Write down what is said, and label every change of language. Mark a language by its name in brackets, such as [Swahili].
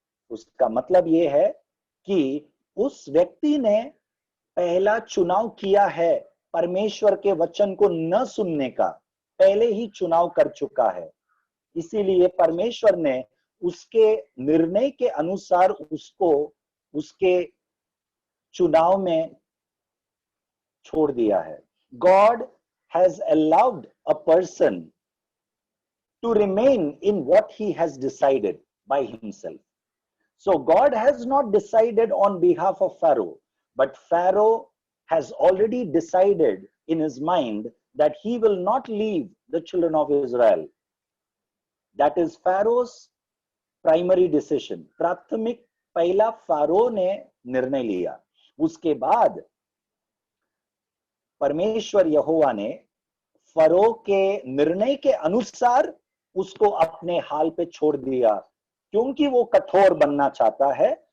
[Hindi] उसका मतलब यह है कि उस व्यक्ति ने पहला चुनाव किया है, परमेश्वर के वचन को न सुनने का पहले ही चुनाव कर चुका है। इसीलिए परमेश्वर ने उसके निर्णय के अनुसार उसको उसके चुनाव में छोड़ दिया है। [English] God has allowed a person to remain in what he has decided by himself. So God has not decided on behalf of Pharaoh, but Pharaoh has already decided in his mind that he will not leave the children of Israel. That is Pharaoh's primary decision. [Hindi] प्राथमिक पहला pharaoh ने निर्णय लिया। उसके बाद परमेश्वर यहोवा ने furrow के निर्णय के अनुसार उसको अपने हाल पे छोड़ दिया, क्योंकि वो कठोर बनना चाहता है।